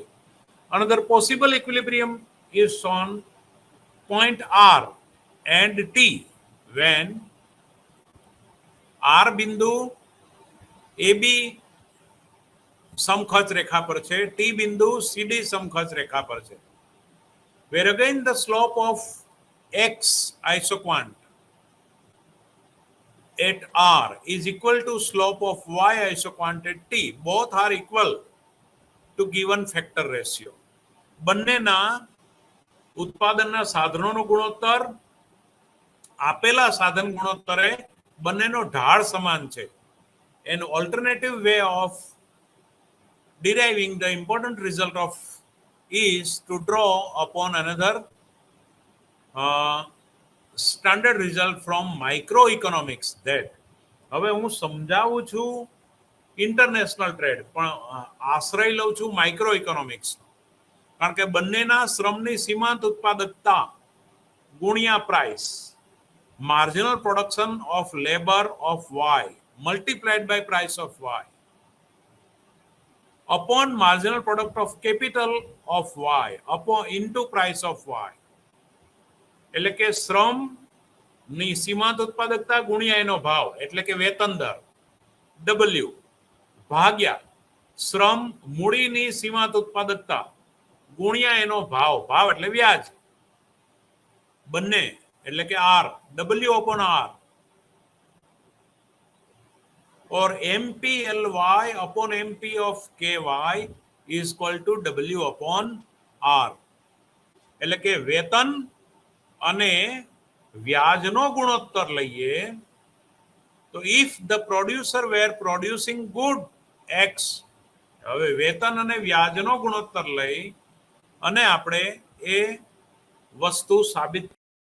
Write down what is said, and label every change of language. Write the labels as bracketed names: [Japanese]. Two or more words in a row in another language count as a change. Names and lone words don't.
[English] Another possible equilibrium is on point R and T when [Gujarati] આર બિંદુ એ બી સમખચ રેખા પર છે, ટી બિંદુ સીડી સમખચ રેખા પર છે. [English] Where again the slope of x isoquant at R is equal to slope of y isoquantite T. Both are equal to given factor ratio. [Gujarati] બંનેના ઉત્પાદનના સાધનોનો ગુણોત્તર આપેલા સાધન ગુણોત્તરે બંનેનો ઢાળ સમાન છે. [English] An alternative way of deriving the important result of is to draw upon another standard result from microeconomics that [Gujarati] હવે હું સમજાવું છું [English] International trade [Gujarati] પણ આશ્રય લઉં છું [English] micro economics [Gujarati] કારણ કે બંનેના શ્રમની સીમાંત ઉત્પાદકતા ગુણ્યા પ્રાઇસ [English] marginal production of labor of Y multiplied by price of Y upon marginal product of capital of Y upon into price of Y. એટલે કે શ્રમ ની સીમાંત ઉત્પાદકતા ગુણ્યા એનો ભાવ એટલે કે વેતન દર W ભાગ્યા શ્રમ મૂડીની સીમાંત ઉત્પાદકતા ગુણ્યા એનો ભાવ ભાવ એટલે વ્યાજ બંને એટલે કે R W upon R or MPLY upon MP of KY is equal to W upon R. એટલે કે વેતન અને વ્યાજનો ગુણોત્તર લઈએ તો if the producer were producing good X હવે વેતન અને વ્યાજનો ગુણોત્તર લઈ અને આપણે એ વસ્તુ સાબિત